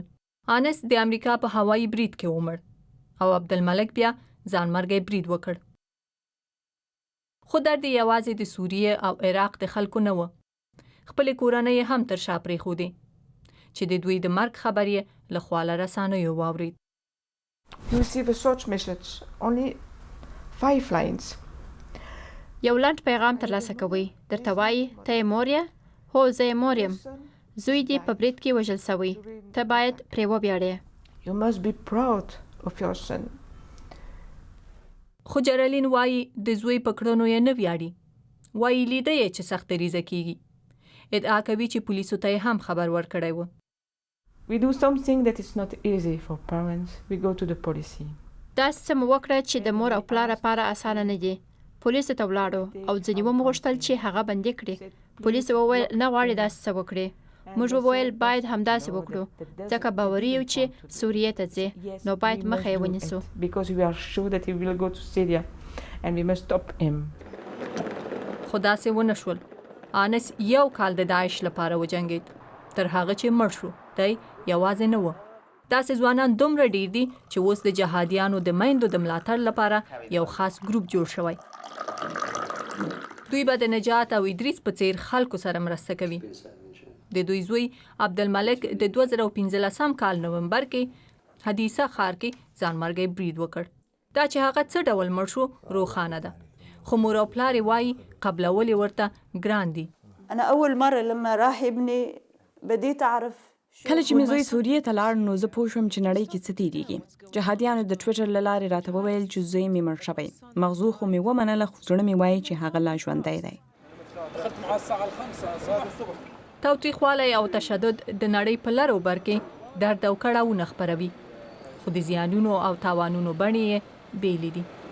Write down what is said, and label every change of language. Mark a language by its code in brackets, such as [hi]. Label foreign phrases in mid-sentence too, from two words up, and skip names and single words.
[ps] انس د امریکا په هوایي برید کې ومړ او عبدالملک بیا ځانمرګی برید وکړ. خو درد یوازې د سوریې او عراق د خلکو نه و، خپلې کورنۍ هم تر شا پرېښودې چې د دوی د مرګ خبر یې له خواله رسانیو واورید. [en] You receive a short message, only 5 lines. [ps] یو لنډ پیغام ترلاسه کوئ، درته وایي ته یې مور یې؟ هو زه یې مور یم، زوی دې په برید کې وژل سوی، ته باید پرې وویاړې. [en] You must be proud of your son. [ps] خو جرالین وایي د زوی په کړنو یې نه ویاړي، وایي لیده یې چې سخت ریزه کیږي. ادعا کوي چې پولیسو ته یې هم خبر ورکړی و. [en] We do something that is not easy for parents. We go to the police. [ps] داسې څه مو وکړه چې د مور او پلار لپاره اسانه نه دي. پولیسو ته ولاړو او ځینې ومو غوښتل چې هغه بندي کړي. پولیسو وویل نه غواړي داسې څه وکړي. موږ وویل باید همداسې وکړو ځکه باوري یو چې سوریې ته ځي نو باید مخه یې ونیسو. [en] Because we are sure that he will go to Syria and we must stop him. [ps] خو داسې ونه شول. انس یو کال د داعش لپاره وجنګید، تر هغه چې مړ شو. دی یوازې نه و. داسې ځوانان دومره ډیر دي چې اوس د جهادیانو د میندو د ملاتړ لپاره یو خاص ګروپ جوړ شوی. دوی به د نجات او ادریس په څیر خلکو سره مرسته کوي. د دوی زوی عبدالملک د 2015 کال نومبر کې حدیثه ښار کې ځانمرګی برید وکړ. دا چې هغه څه ډول مړ شو روښانه ده، خو مور او پلار یې وایي قبلول یې ورته ګران دي. [ar] أنا أول مرة لما راح ابني بديت أعرف [ps] کله چې مې زوی سوریې ته لاړ نو زه پوه شوم چې نړۍ کې څه تېرېږي. جهادیانو د ټویټر له لارې راته وویل چې زوی مې مړ شوی. مغزو خو مې ومنله، خو زړه مې وایي چې هغه لا ژوندی دی. تاوتریخوالی او تشدد د نړۍ په لر او بر کې درد او کړاوونه خپروي، خو د زیانونو او تاوانونو بڼې یې بېلې دي.